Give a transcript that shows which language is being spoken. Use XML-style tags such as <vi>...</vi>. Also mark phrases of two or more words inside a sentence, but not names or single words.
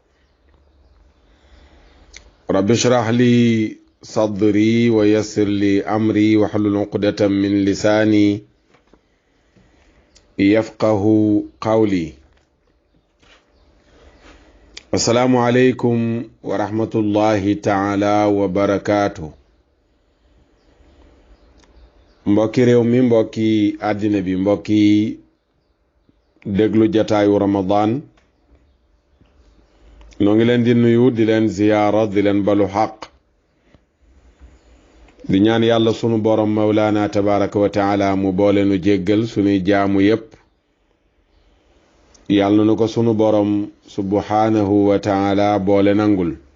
<ar>رب اشرح لي صدري ويسر لي أمري واحلل عقدة من لساني يفقه قولي. السلام عليكم ورحمة الله تعالى وبركاته.</ar> <wo>mbokki réew mi mbokki àddina bi mbokki déglu jataayu Ramadan noo ngi leen di nuyu di leen ziyaara di leen balu xaq di ñaan yàlla sunu borom</wo> <ar>مولانا تبارك وتعالى</ar> <wo>mu boole nu jéggal sunuy jaamu yépp yàlla na ko sunu borom</wo> <ar>سبحانه وتعالى</ar> <wo>boole nangul</wo>